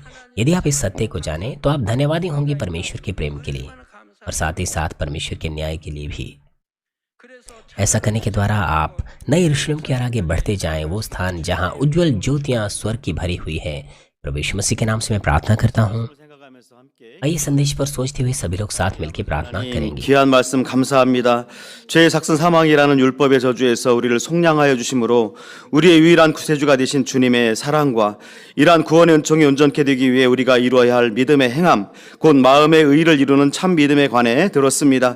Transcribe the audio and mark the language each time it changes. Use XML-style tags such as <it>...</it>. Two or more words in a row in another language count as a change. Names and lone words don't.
<hi>यदि आप इस सत्य को जानें तो आप धन्यवादी होंगे परमेश्वर के प्रेम के लिए और साथ ही साथ परमेश्वर के न्याय के लिए भी। ऐसा करने के द्वारा आप नए यरूशलेम की ओर आगे बढ़ते जाएं, वो स्थान जहां उज्जवल ज्योतियां स्वर्ग की भरी हुई है। प्रभु यीशु मसीह के नाम से मैं प्रार्थना करता हूँ, आइए संदेश पर सोचते हुए सभी लोग साथ मिलकर प्रार्थना करेंगे।</hi> <ko>귀한 말씀 감사합니다. 죄의 삭슨 사망이라는 율법의 저주에서 우리를 속량하여 주심으로 우리의 유일한 구세주가 되신 주님의 사랑과 이러한 구원의 은총이 온전케 되기 위해 우리가 이루어야 할 믿음의 행함, 곧 마음의 의를 이루는 참 믿음에 관해 들었습니다.</ko>